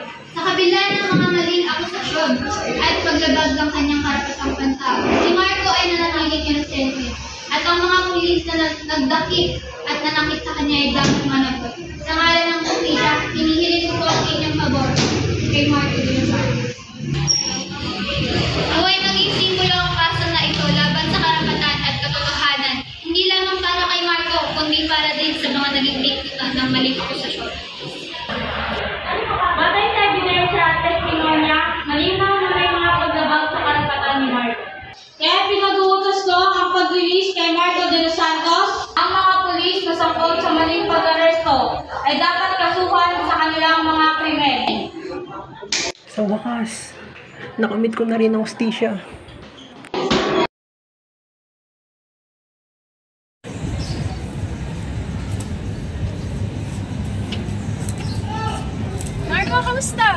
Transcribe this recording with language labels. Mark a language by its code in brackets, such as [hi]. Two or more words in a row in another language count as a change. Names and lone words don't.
[tl] Sa kabila ng mga maling akusasyon at paglabag ng kanyang karapatang pantao, si Marco ay nanatiling inosente. At ang mga pulis na nagdakip at nanakit sa kanya ay dapat managot. Sa ngalan ng kusisa, hinihiling ko ang inyong pabor kay Marco de los Santos. Naway maging simbolo ang kaso na ito laban sa karapatan at katotohanan, hindi lamang para kay Marco, kundi para din sa mga naging biktima ng maling akusasyon. Batay sa ebidensya at testimonya, malinaw na may mga paglabag sa karapatan ni Marco. Kaya pinag-uutos ko ang pag-release kay Marco de los Santos. Ang mga pulis na sangkot sa maling pag-aresto ay dapat kasuhan sa kanilang mga krimen. Sa wakas, nakamit ko na rin ang hustisya. Marco, kamusta?